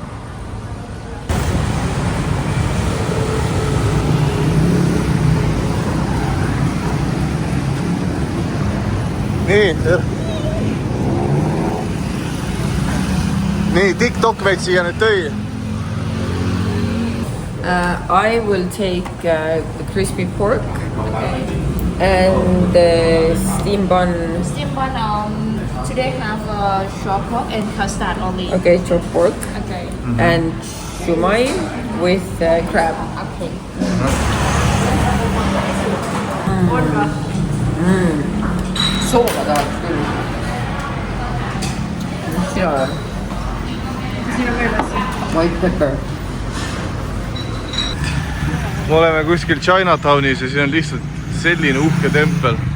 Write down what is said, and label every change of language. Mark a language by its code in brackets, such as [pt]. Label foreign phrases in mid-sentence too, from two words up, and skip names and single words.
[et] Nii, TikTok veid siia nüüd tõi. [en] I will take the crispy pork and the steam bun. Steam bun, today have short pork and custard only. Okay, chopped pork. Okay. And shumai with crab. Okay. [et] Soola tahaks küll. Sina või? [en] White pepper. [et] Me oleme kuskil Chinatownis ja siin on lihtsalt selline uhke tempel.